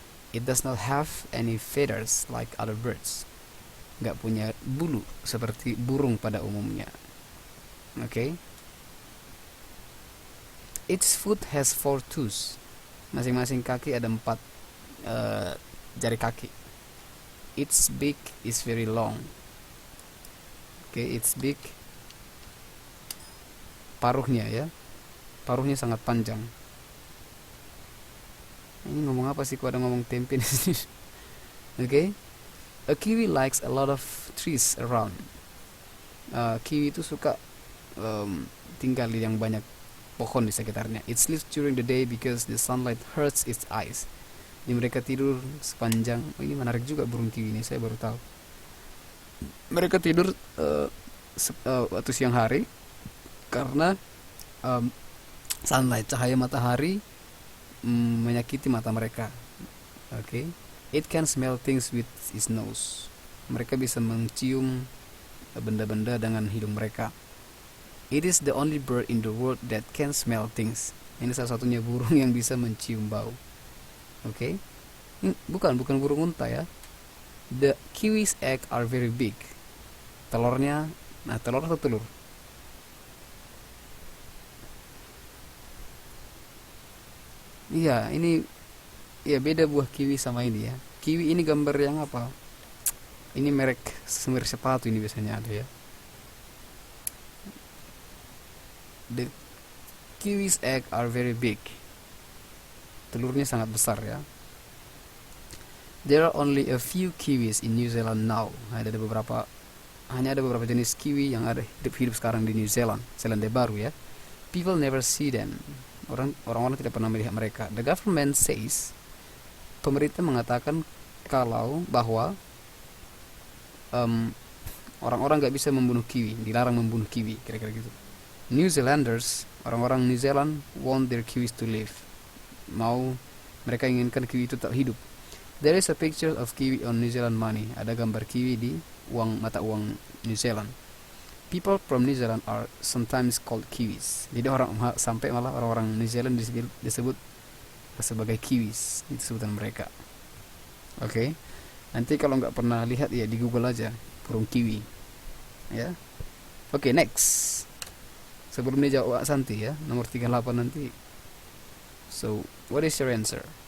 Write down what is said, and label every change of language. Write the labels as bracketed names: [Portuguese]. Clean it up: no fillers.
[English] It does not have any feathers like other birds. [Indonesian] Nggak punya bulu seperti burung pada umumnya. [English] Okay. Its foot has 4 toes. [Indonesian] Masing-masing kaki ada 4 jari kaki. [English] Its beak is very long. Okay, its beak, [Indonesian] paruhnya ya. Paruhnya sangat panjang. Ini ngomong apa sih? Kok ada ngomong tempe di sini? Okay. [English] A kiwi likes a lot of trees around. [Indonesian] Kiwi itu suka tinggal di yang banyak pohon di sekitarnya. [English] It sleeps during the day because the sunlight hurts its eyes. [Indonesian] Jadi mereka tidur sepanjang. Oh, ini menarik juga burung kiwi ini, saya baru tahu. Mereka tidur waktu siang hari karena sunlight, cahaya matahari menyakiti mata mereka. Okay. [English] It can smell things with its nose. [Indonesian] Mereka bisa mencium benda-benda dengan hidung mereka. [English] It is the only bird in the world that can smell things. [Indonesian] Ini salah satunya burung yang bisa mencium bau. Oke. Okay. Bukan burung unta ya. [English] The kiwi's egg are very big. [Indonesian] Telurnya, telur atau telur? Iya, ini ya beda buah kiwi sama ini ya. Kiwi ini gambar yang apa? Ini merek sepatu ini biasanya ada ya. [English] The kiwi's egg are very big. [Indonesian] Telurnya sangat besar ya. [English] There are only a few kiwis in New Zealand now. [Indonesian] Hanya ada beberapa jenis kiwi yang ada hidup sekarang di New Zealand, Selandia Baru ya. [English] People never see them. [Indonesian] Orang-orang tidak pernah melihat mereka. [English] The government says, [Indonesian] pemerintah mengatakan bahwa orang-orang nggak bisa membunuh kiwi, dilarang membunuh kiwi, kira-kira gitu. [English] New Zealanders, [Indonesian] orang-orang New Zealand [English] want their kiwis to live. [Indonesian] Mereka inginkan kiwi itu tetap hidup. [English] There is a picture of kiwi on New Zealand money. [Indonesian] Ada gambar kiwi di mata uang New Zealand. [English] People from New Zealand are sometimes called kiwis. [Indonesian] Jadi sampai malah orang-orang New Zealand disebut sebagai kiwis. Itu sebutan mereka. Oke. Okay. Nanti kalau nggak pernah lihat ya di Google aja burung kiwi. Ya. Oke, next. Sebelum dia jawab Santi ya, nomor 38 nanti. [English] So, what is your answer?